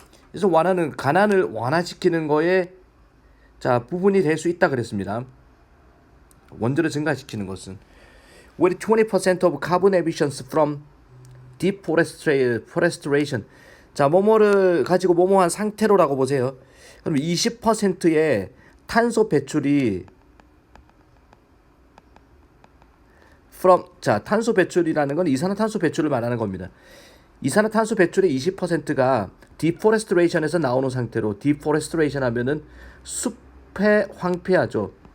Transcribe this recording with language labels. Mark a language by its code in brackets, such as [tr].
[ko] 그래서 완화는 가난을 완화시키는 거에 자 부분이 될 수 있다 그랬습니다. 원조를 증가시키는 것은 [en] with 20% of carbon emissions from deforestation [ko] 자, 뭐뭐를 가지고 뭐뭐한 상태로라고 보세요. 그럼 20%의 탄소 배출이 자, 탄소 배출이라는 건 이산화탄소 배출을 말하는 겁니다. 이산화탄소 배출의 20%가 deforestation에서 나오는 상태로, deforestation 하면은 숲의 황폐하죠.